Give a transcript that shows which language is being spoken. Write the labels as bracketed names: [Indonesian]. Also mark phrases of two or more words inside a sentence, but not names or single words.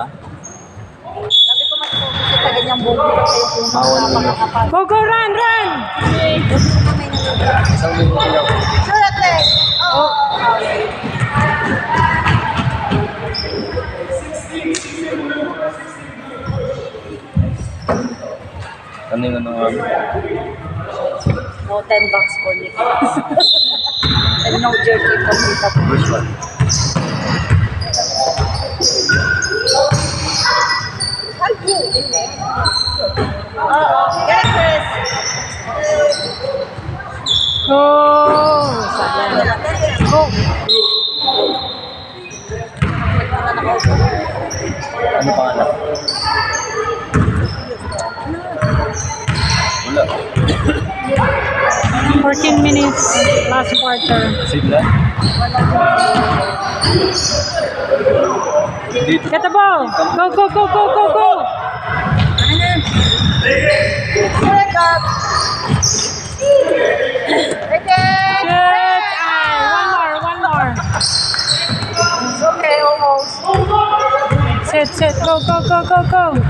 [Filipino] Sabi ko mas focus sa ganyang buong kasi yung napakakapal. [English] Go, go, run, run! [Filipino] Isang minuto lang. [English] U13! Oh! [Filipino] Ano yung ano nga? [English] No 10 bucks for me. And no jerky for Tita po. First one. Oo. Get it, Chris! Go! Sayang. Go! [Filipino] Ano pangalan? Wala. [English] 14 minutes last quarter. [Filipino] Sigla? Dito. [English] Get the ball! Go, go, go, go, go, go! Wake up! Again! Shit! Ay, one more. It's okay, almost. Set, go, go, go, go, go!